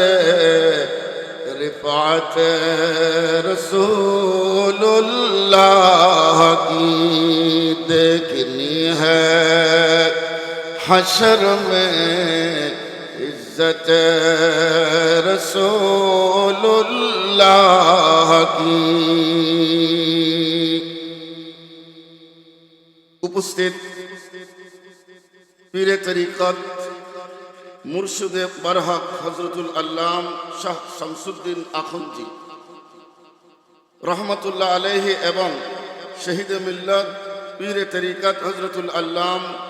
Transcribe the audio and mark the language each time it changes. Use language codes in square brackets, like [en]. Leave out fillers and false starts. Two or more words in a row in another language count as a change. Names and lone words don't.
[ur] رفعت رسول اللہ کی دیکھنی ہے حشر میں عزت رسول اللہ کی [bn] উপস্থিত পীরে তরিকত মুর্শিদে বারহক হযরতুল আল্লাম শাহ শামসুদ্দিন আখুনজি [ar] رحمة الله عليه [bn] এবং শহীদ মিল্লাত পীরে তরিকত হযরতুল আল্লাম